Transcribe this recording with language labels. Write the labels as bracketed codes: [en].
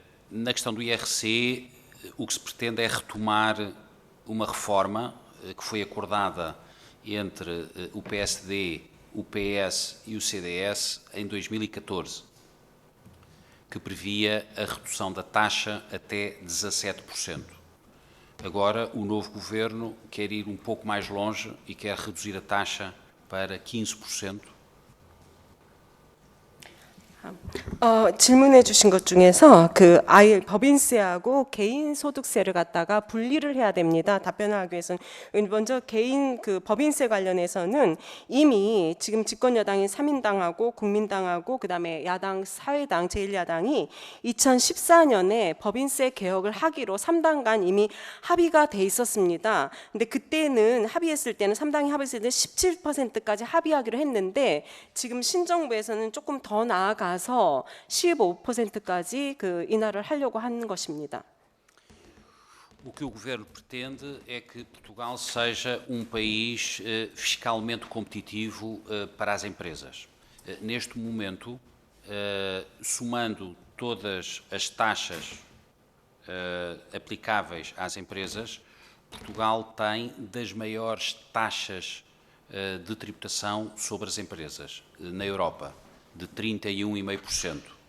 [pt] Na questão do IRC, o que se pretende é retomar uma reforma que foi acordada entre o PSD, o PS e o CDS em 2014, que previa a redução da taxa até 17%. Agora, o novo governo quer ir um pouco mais longe e quer reduzir a taxa para 15%. [ko] 질문해 주신 것 중에서 아예 법인세하고 개인소득세를 갖다가 분리를 해야 됩니다. 답변을 하기 위해서는 먼저 법인세 관련해서는 이미 지금 집권 여당인 3인당하고 국민당하고 그다음에 야당 사회당 제1야당이 2014년에 법인세 개혁을 하기로 3당 간 이미 합의가 돼 있었습니다. 근데 그때는 3당이 합의했을 때 17%까지 합의하기로 했는데 지금 신정부에서는 조금 더 나아가 15%까지 인하를 하려고 하는 것입니다. [pt] O que o governo pretende é que Portugal seja país fiscalmente competitivo para as empresas. Neste momento, somando todas as taxas aplicáveis às empresas, Portugal tem das maiores taxas de tributação sobre as empresas na Europa, de 31,5%.